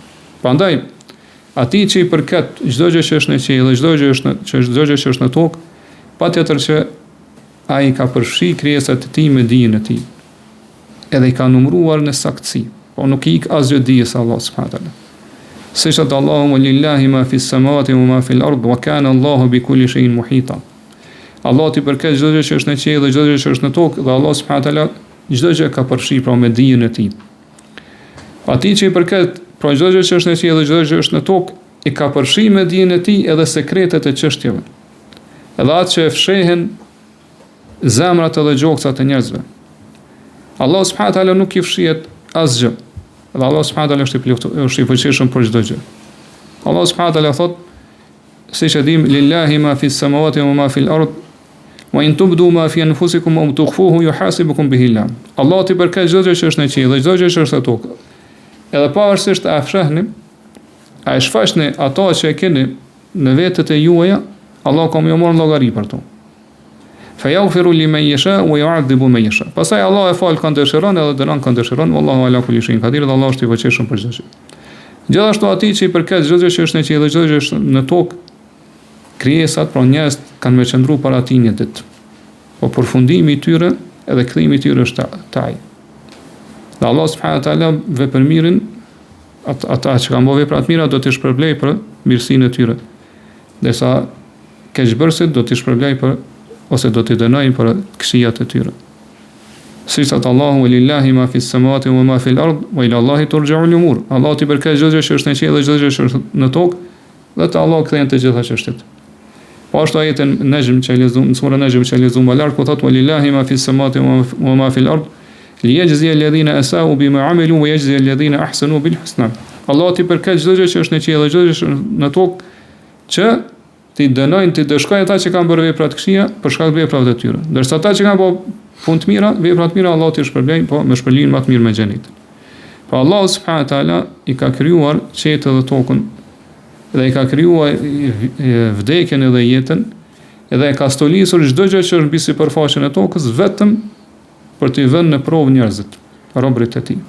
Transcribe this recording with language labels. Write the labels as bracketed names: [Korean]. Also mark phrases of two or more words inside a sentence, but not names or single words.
[Albanian] Prandaj atij që i përket çdo gjë që është në qiell dhe çdo gjë që është në tokë, patjetër që ai ka përfshi krijesat e tij me dijen e tij. Edhe i ka numëruar në saktësi, po nuk i ik asgjë dijes Allahut [Arabic] سبحانه تعالى. [Albanian] Siç thot Allahu [Arabic] لله ما في السماوات وما في الأرض وكان الله بكل شيء محيطا. [Albanian] Allah i përket çdo gjë që është në qiell dhe çdo gjë që është në tokë, dhe Allah [Arabic] سبحانه تعالى [Albanian] çdo gjë ka përfshi pra me dijen e tij. Atij që i përket pra çdo gjë që është në qiell dhe çdo gjë që është në tokë, i ka përfshi me dijen e tij edhe sekretet e çështjeve. Edhe atë që fshehen zemrat edhe gjoksat e njerëzve. Allah [Arabic] سبحانه تعالى [Albanian] nuk i fshihet asgjë. Dhe Allah [Arabic] سبحانه تعالى [Albanian] është i fuqishëm për çdo gjë. Allah [Arabic] سبحانه تعالى [Albanian] thot, siç e dim, [Arabic] لله ما في السماوات وما في الأرض وإن تبدوا ما في أنفسكم أو تخفوه يحاسبكم به الله. [Albanian] Allah i përket çdo gjë që është në qiell dhe çdo gjë që është në tokë. Edhe pavarësisht a fshehni, a e shfaqni ato që e keni në vetët e juaja, Allah ka më marrë llogari për to. [Arabic] فيغفر لمن يشاء ويعذب من يشاء. [Albanian] Pastaj Allah e fal kanë dëshiron edhe dënon kanë dëshiron, [Arabic] والله على كل شيء قدير, [Albanian] dhe Allah është i fuqishëm për çdo gjë. Gjithashtu atij që i përket çdo gjë që është në qiell dhe çdo gjë që është në tokë, krijesat, pra njerëzit kanë më qëndruar para tij një ditë. Po përfundimi i tyre edhe kthimi i tyre është taj. Dhe Allah [Arabic] سبحانه وتعالى [Albanian] vepërmirin ata që kanë bërë vepra të mira do t'i shpërblej për mirësinë e tyre. Ndërsa keqbërësit do t'i shpërblej për ose do t'i dënojnë për këqijat e tyre. Siç thot Allahu [Arabic] لله ما في السماوات وما في الأرض وإلى الله ترجع الأمور. [Albanian] Allah t'i përket çdo gjë që është në qiell dhe çdo gjë që është në tokë, dhe te Allah kthehen të gjitha çështjet. Po ashtu ajetin Najm që lexuam, sura Najm që lexuam lart, ku thot [Arabic] لله ما في السماوات وما في الأرض ليجزي الذين أساءوا بما عملوا ويجزي الذين أحسنوا بالحسنى. [Albanian] Allah t'i përket çdo gjë që është në qiell dhe çdo gjë që është në tokë, që ti dënojnë, ti dëshkojnë ata që kanë bërë vepra të këqija për shkak të veprave të tyre. Ndërsa ata që kanë bërë punë të mira, vepra të mira, Allah t'i shpërblejnë, po me shpërblimin më të mirë me xhenet. Po Allah [Arabic] سبحانه وتعالى [Albanian] i ka krijuar qetën dhe tokën, dhe i ka krijuar vdekjen edhe jetën, edhe e ka stolisur çdo gjë që është mbi sipërfaqen e tokës vetëm për t'i vënë në provë njerëzit, robërit e tij.